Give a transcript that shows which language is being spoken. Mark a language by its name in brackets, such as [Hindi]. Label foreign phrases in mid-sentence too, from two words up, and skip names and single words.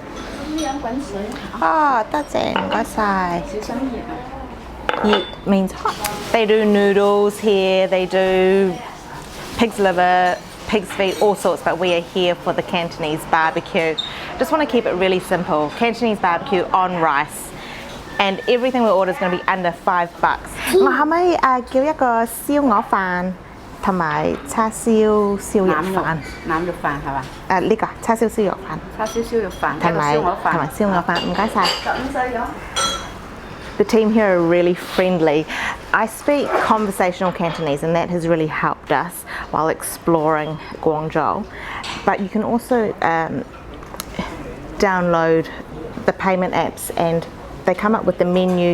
[English] Oh, that's it. Yeet means hot. They do noodles here, they do pig's liver, pig's feet, all sorts, but we are here for the Cantonese barbecue. Just want to keep it really simple. Cantonese barbecue on rice. And everything we order is going to be under $5. [Cantonese] 我可唔可以叫一個燒鵝飯同埋叉燒燒肉飯？腩肉飯係嘛？呢個叉燒燒肉飯。叉燒燒肉飯同埋燒鵝飯，唔該晒。 [English] The team here are really friendly. I speak conversational Cantonese, and that has really helped us while exploring Guangzhou. But you can also download the payment apps, and they come up with the menu.